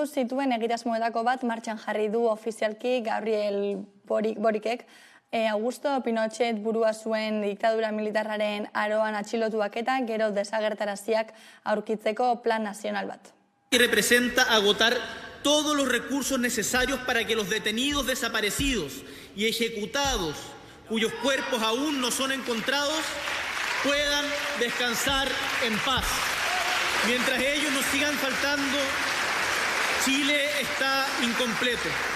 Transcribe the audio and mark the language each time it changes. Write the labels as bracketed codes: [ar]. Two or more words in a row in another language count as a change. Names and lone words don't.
[eu] zituen egitasmoetako bat martxan jarri du ofizialki Gabriel Borikek, Augusto Pinochet burua zuen diktadura militarraren aroan atxilotuak eta gero desagertaraziak aurkitzeko plan nazional bat. [es] Que representa agotar todos los recursos necesarios para que los detenidos desaparecidos y ejecutados, cuyos cuerpos aún no son encontrados, puedan descansar en paz. Mientras ellos nos sigan faltando, Chile está incompleto.